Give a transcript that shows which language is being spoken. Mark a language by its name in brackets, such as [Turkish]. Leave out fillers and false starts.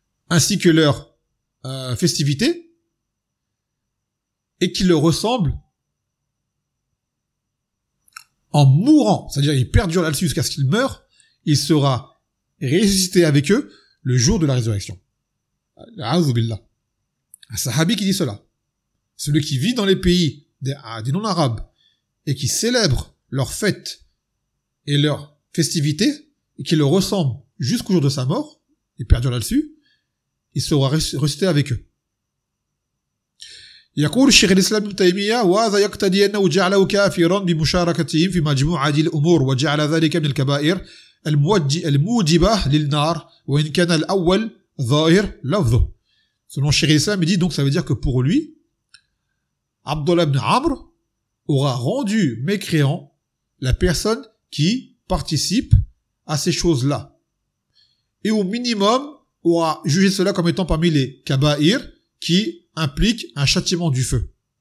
[French] ainsi que leur festivité, et qu'il leur ressemble en mourant, c'est-à-dire il perdure là-dessus jusqu'à ce qu'il meure, il sera ressuscité avec eux le jour de la résurrection. A'udhubillah. Un sahabi qui dit cela. Celui qui vit dans les pays des non-arabes et qui célèbre leurs fêtes et leurs festivités et qui le ressemble jusqu'au jour de sa mort et perdure là-dessus, il sera ressuscité avec eux. [Arabic] يقول الشيخ الإسلام ابن تيمية وهذا يقتضي أنه جعله كافرا بمشاركتهم في مجموعة هذه الأمور وجعل ذلك من الكبائر الموجبة للنار وإن كان الأول ظاهر لفظه. [French] Selon الشيخ الإسلام, il dit donc ça veut dire que pour lui Abdullah ibn Amr aura rendu mécréant la personne qui participe à ces choses-là. Et au minimum, aura jugé cela comme étant parmi les kaba'ir qui impliquent un châtiment du feu.